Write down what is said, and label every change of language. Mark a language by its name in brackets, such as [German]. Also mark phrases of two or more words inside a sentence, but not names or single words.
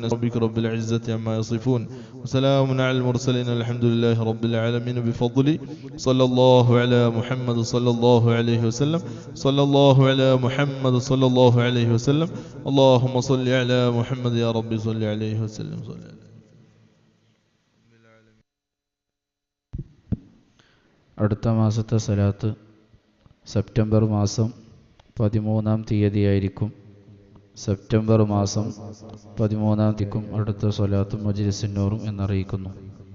[Arabic] ربك رب العزة عما يصفون، وسلام على المرسلين، الحمد لله رب العالمين. بفضل صلى الله على محمد صلى الله عليه وسلم، صلى الله على محمد صلى الله عليه وسلم. اللهم صل على محمد يا رب صل عليه وسلم. [Malayalam] അടുത്ത മാസത്തെ സലാത്ത് സെപ്റ്റംബർ മാസം 13-ാം തീയതിയായിരിക്കും. സെപ്റ്റംബർ മാസം 13-ാം തീയതിക്കും അടുത്ത സ്വലാത്തും മജ്ലിസുൻ നൂറും എന്നറിയിക്കുന്നു.